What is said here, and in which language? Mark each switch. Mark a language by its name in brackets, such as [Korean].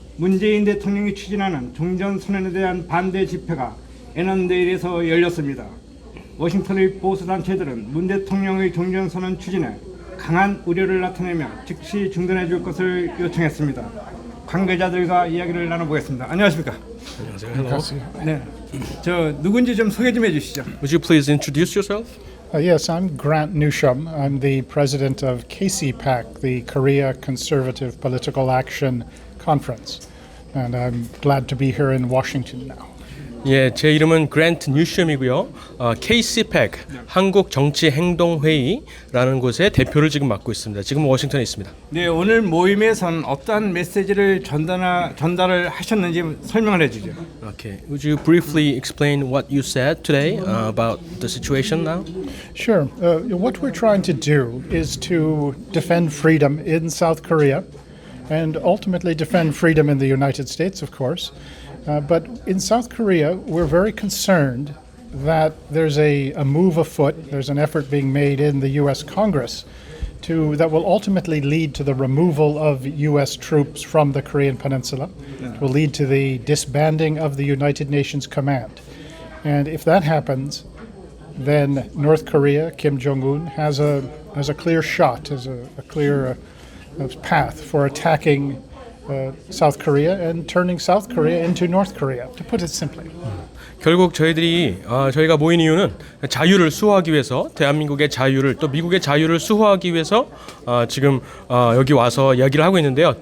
[Korean] 문재인 대통령이 추진하는 종전선언에 대한 반대 집회가 애넌데일에서 열렸습니다. 워싱턴의 보수단체들은 문 대통령의 종전선언 추진에 강한 우려를 나타내며 즉시 중단해 줄 것을 요청했습니다. 관계자들과 이야기를 나눠보겠습니다. 안녕하십니까? 안녕하세요. [English] Hello. [Korean] 네, 저 누군지 좀 소개 좀 해주시죠. [English] Would you please introduce yourself? Yes, I'm Grant Newsham. I'm the president of KCPAC, the Korea Conservative Political Action Conference. And I'm glad to be here in Washington now. [Korean] 예, 제 이름은 그랜트 뉴셴이고요. KCPAC 한국 정치 행동 회의라는 곳의 대표를 지금 맡고 있습니다. 지금 워싱턴에 있습니다. 네, 오늘 모임에선 어떠한 메시지를 전달을 하셨는지 설명을 해주죠. [English] Okay. Would you briefly explain what you said today about the situation now? Sure. What we're trying to do is to defend freedom in South Korea and ultimately defend freedom in the United States, of course. But in South Korea, we're very concerned that there's a move afoot, there's an effort being made in the U.S. Congress that will ultimately lead to the removal of U.S. troops from the Korean Peninsula. It will lead to the disbanding of the United Nations Command. And if that happens, then North Korea, Kim Jong-un, has a clear shot, has a clear path for attacking South Korea and turning South Korea into North Korea, to put it simply. [Korean] 결국 저희가 모인 이유는 자유를 수호하기 위해서 대한민국의 자유를 또 미국의 자유를 수호하기 위해서 지금 여기 와서 이야기를 하고 있는데요.